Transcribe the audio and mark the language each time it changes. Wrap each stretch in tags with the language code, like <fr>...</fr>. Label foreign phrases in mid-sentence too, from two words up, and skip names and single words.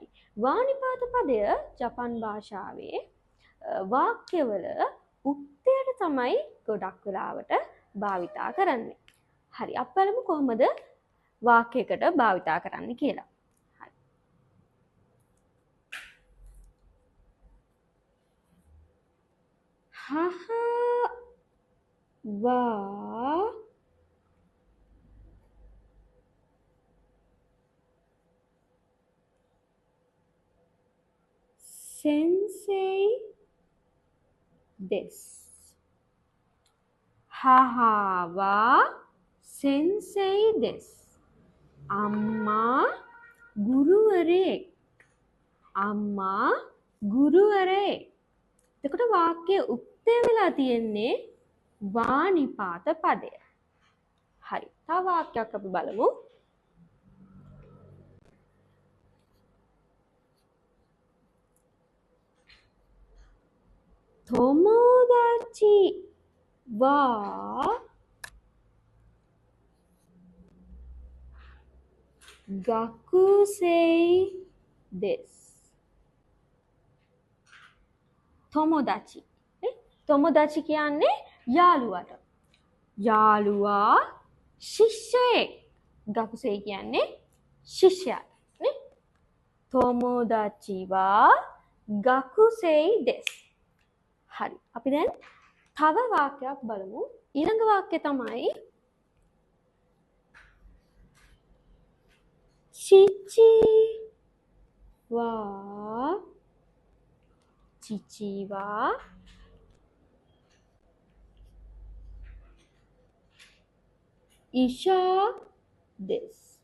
<si>වා නිපාත පදය ජපාන් භාෂාවේ වාක්‍යවල උක්තයට තමයි ගොඩක් වෙලාවට භාවිතා කරන්නේ. හරි. අපි බලමු කොහොමද වාක්‍යයකට භාවිතා කරන්නේ කියලා.</si> <ja>හරි. 母は先生です. 母は先生です.</ja> <si>අම්මා ගුරුවරයෙක්. අම්මා ගුරුවරයෙක්. එතකොට වාක්‍යයේ උක්තය වෙලා තියෙන්නේ වා නිපාත පදය. හරි. තව වාක්‍යයක් අපි බලමු.</si> <ja>友達は学生です. Tomodachi.</ja> <si>Tomodachi කියන්නේ යාළුවට. යාළුවා ශිෂ්‍යයෙක්. gakusei කියන්නේ ශිෂ්‍යයාට. නේ?</si> <ja>友達は学生です.</ja> <si>හරි. අපි දැන් තව වාක්‍යයක් බලමු. ඊළඟ වාක්‍යය තමයි</si> <ja>父は医者です.</ja>